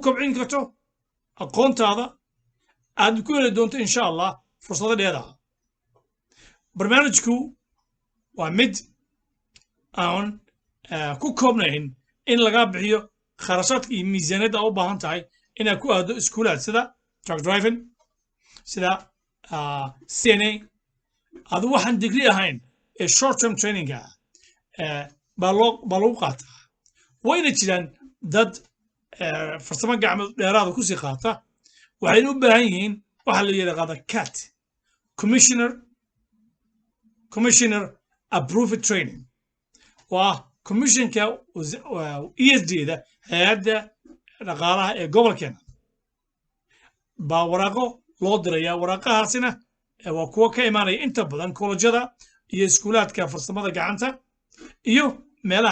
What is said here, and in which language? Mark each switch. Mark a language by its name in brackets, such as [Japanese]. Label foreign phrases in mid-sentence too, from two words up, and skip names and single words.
[Somali] kobcin karto aqoontaada aad ku heli doonto [Arabic] إن شاء الله [Somali] fursado dheeraad barnaamijku waa mid aan ku koobnayn in laga bixiyo kharashaadka iyo miisaaniyadda u baahan tahay inaad ku aado iskuulaad sida [English] truck driving [Somali] sida CNA adu waxaan degree ahayn ee [English] short term training [Somali] baa lagu qaataa wayna jiraan dad farsamo gacmeed dheeraada ku sii qaata waxayna u baahan yihiin waxa la yidhaahda CAT [English] commissioner approved training [Somali] waa commissionka ESD-da hay'adda dhaqaalaha ee gobolkeena baa waraaqo loo dirayaa waraaqahaasina waa kuwa ka imaanaya inta badan kollejyada iyo iskuulaadka farsamada gacanta iyo meelaha